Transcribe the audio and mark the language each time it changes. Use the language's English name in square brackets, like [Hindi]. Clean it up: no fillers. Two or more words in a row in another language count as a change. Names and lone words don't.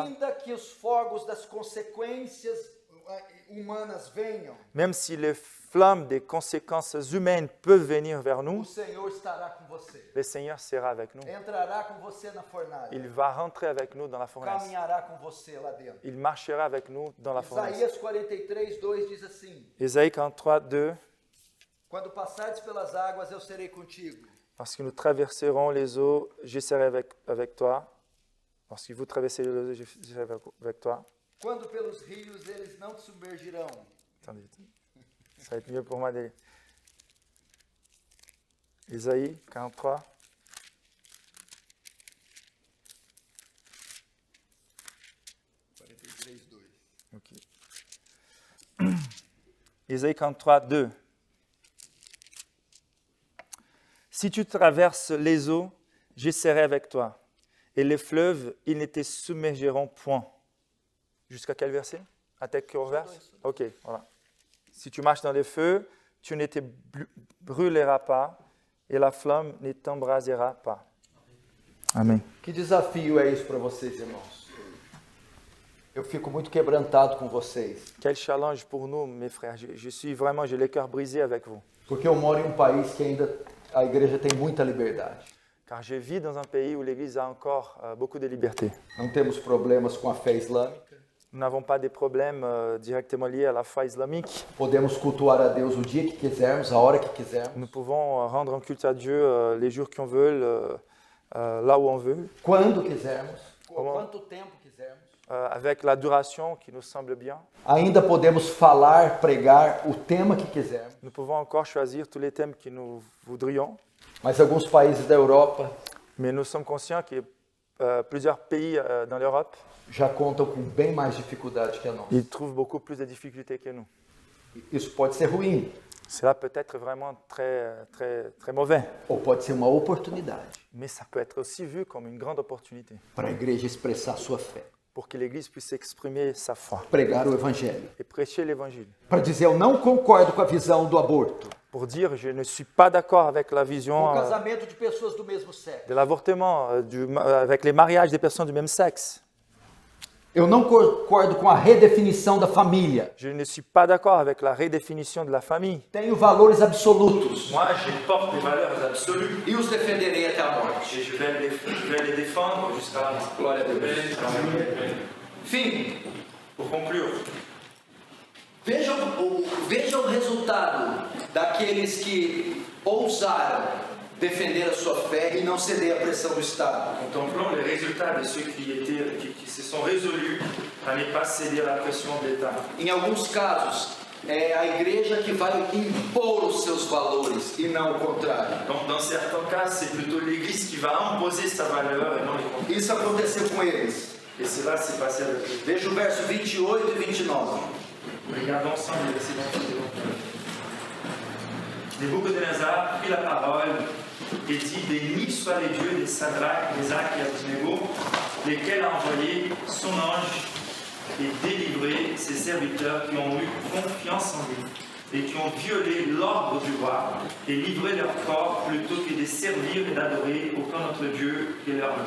[Portuguese] ainda que os fogos das consequências humanas venham, [French] même si les flammes des conséquences humaines peuvent venir vers [Portuguese] o [French] nous, [Portuguese] Senhor estará com você. [French] le Seigneur sera avec nous. [Portuguese] Entrará com você na fornalha. [French] Il va rentrer avec nous dans la fournaise. [Portuguese] Caminhará com você lá dentro. [French] Il marchera avec nous dans la fournaise. [Portuguese] Isaías 43:2 diz assim: [French] Ésaïe 43, 2. [Portuguese] Quando passares pelas águas, eu serei contigo. [French] Lorsque nous traverserons les eaux, je serai avec toi. Lorsque vous traversez les eaux, je serai avec toi. [Portuguese] Quando pelos rios, eles não te submergirão. [French] Attendez, ça va être mieux pour moi. Ésaïe 43. Ok. Ésaïe 43, 2. Si tu traverses les eaux, je serai avec toi. Et les fleuves, ils ne te submergeront point. Jusqu'à quel verset? À tes verset? Ok, voilà. Si tu marches dans les feux, tu ne te brûleras pas et la flamme ne t'embrasera pas. [Portuguese] Amém. Que desafio é isso para vocês, irmãos? Eu fico muito quebrantado com vocês. [French] Quel challenge pour nous, mes frères. J'ai le cœur brisé avec vous. [Portuguese] Porque eu moro em um país que ainda a igreja tem muita liberdade. [French] Car je vis dans un pays où l'Église a encore beaucoup de liberté. [Portuguese] Não temos problemas com a fé islâmica. [French] Nous n'avons pas de problèmes directement liés à la foi islamique. [Portuguese] Podemos cultuar a Deus o dia que quisermos, a hora que quisermos. [French] Nous pouvons rendre un culte à Dieu les jours qu'on veut, là où on veut. [Portuguese] Quando quisermos, quanto tempo quisermos. [French] Avec la duration qui nous semble bien. [Portuguese] Ainda podemos falar, pregar o tema que quisermos. [French] Nous pouvons encore choisir tous les thèmes que nous voudrions. [Portuguese] Mas alguns países da Europa [French] Mais nous sommes conscients que plusieurs pays dans l'Europe, [Portuguese] já contam com bem mais dificuldade que a nossa. [French] ils trouvent beaucoup plus de difficultés que nous. [Portuguese] Isso pode ser ruim [French] Cela peut être vraiment très, très, très mauvais. [Portuguese] ou pode ser uma oportunidade [French] Mais ça peut être aussi vu comme une grande opportunité [Portuguese] para a igreja expressar sua fé, [French] pour que l'Église puisse exprimer sa foi [Portuguese] pregar o evangelho, [French] et prêcher l'Évangile. [Portuguese] para dizer eu não concordo com a visão do aborto, [French] Pour dire, je ne suis pas d'accord avec la [Portuguese] com [French] vision [Portuguese] o casamento de pessoas do mesmo sexo. [French] de l'avortement, avec les mariages des personnes du même sexe. [Portuguese] Eu não concordo com a redefinição da família. [French] Je ne suis pas d'accord avec la redéfinition de la famille. [Portuguese] Tenho valores absolutos [French] Moi, je porte des valeurs absolues [Portuguese] e os defenderei até a morte. [French] et je vais les défendre jusqu'à la mort. [Portuguese] Glória a Deus. Fim. [French] Pour conclure, [Portuguese] Vejam o resultado daqueles que ousaram defender a sua fé e não ceder à pressão do Estado. [French] contemplons les résultats de ceux qui se sont résolus à ne pas céder à la pression de l'État. [Portuguese] Em alguns casos, é a igreja que vai impor os seus valores e não o contrário. [French] Donc, dans certains cas, c'est plutôt l'Église qui va imposer sa valeur et non le contraire. [Portuguese] Isso aconteceu com eles. [French] Et cela s'est passé avec eux. [Portuguese] Veja o verso 28 e 29. [French] Regardons ensemble les versets 28 et 29. Nebuchadnezzar prit la parole et dit, béni soit les dieux des Sadrach, Mésach et Abednego, lesquels a envoyé son ange et délivré ses serviteurs qui ont eu confiance en lui et qui ont violé l'ordre du roi et livré leur corps plutôt que de servir et d'adorer aucun autre Dieu que leur Dieu.